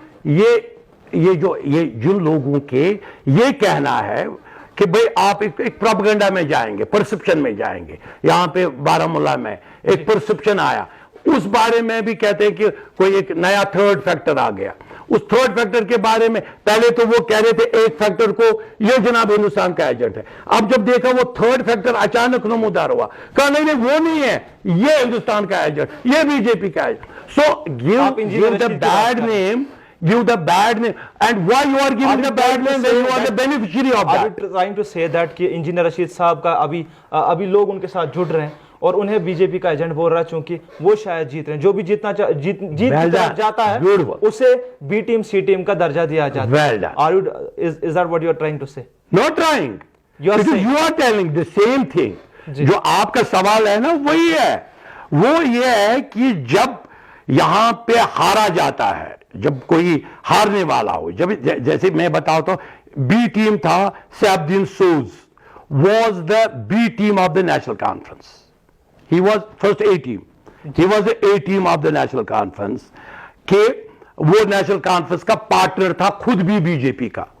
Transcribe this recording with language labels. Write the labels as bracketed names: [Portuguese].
[Urdu] یہ جن لوگوں کے یہ کہنا ہے کہ بھئی آپ ایک پروپیگنڈا میں جائیں گے, پرسپشن میں جائیں گے, یہاں پہ بارہمولہ میں ایک پرسپشن آیا, اس بارے میں بھی کہتے ہیں کہ کوئی ایک نیا تھرڈ فیکٹر آ گیا. اس تھرڈ فیکٹر کے بارے میں پہلے تو وہ کہہ رہے تھے ایک فیکٹر کو یہ جناب ہندوستان کا ایجنٹ ہے, اب جب دیکھا وہ تھرڈ فیکٹر اچانک نمودار ہوا, کہا نہیں وہ نہیں ہے, یہ ہندوستان کا ایجنٹ, یہ بی جے پی کا agent. [English] So give the bad name, give the bad name, and why you are giving the bad name when you are the beneficiary of that? Are you trying to say that [Urdu] کہ engineer Rashid صاحب کا ابھی لوگ ان کے ساتھ جڑ رہے ہیں اور انہیں بی جے پی کا ایجنٹ بول رہا ہے چونکہ وہ شاید جیت رہے ہیں, جو بھی جیت کی طرف جاتا ہے اسے بی ٹیم سی ٹیم کا درجہ دیا جاتا ہے. [English] Is that what you are trying to say? Not trying. You are telling the same thing. [Urdu] جو آپ کا سوال ہے نا وہی ہے, وہ یہ ہے کہ جب یہاں پہ ہارا جاتا ہے, جب کوئی ہارنے والا ہو, جب جیسے میں بتاتا ہوں بی ٹیم تھا, safe Uddin shoes [English] was the B team of the national conference. He was first A team. He was the A team of the national conference. [Urdu] کہ وہ نیشنل کانفرنس کا پارٹنر تھا خود بھی بی جے پی کا.